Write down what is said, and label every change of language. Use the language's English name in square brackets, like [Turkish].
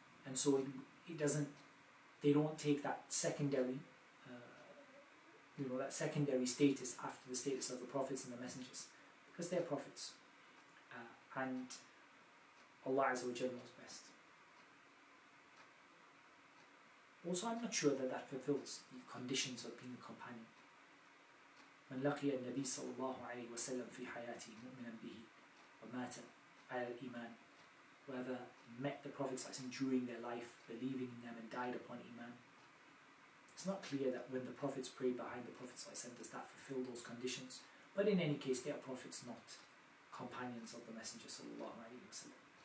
[English] And so it doesn't. They don't take that secondary, that secondary status after the status of the prophets and the messengers, because they are prophets, and Allah Azza wa Jalla knows best. Also, I'm not sure that fulfills the conditions of being a companion. [Arabic] من لقي النبي صلى الله عليه وسلم في حياته مؤمنا به ومات على الإيمان. [English] Whoever met the Prophets during their life, believing in them and died upon Iman. It's not clear that when the Prophets prayed behind the Prophet does that fulfill those conditions. But in any case, they are Prophets, not companions of the Messenger sallallahu alaihi wasallam.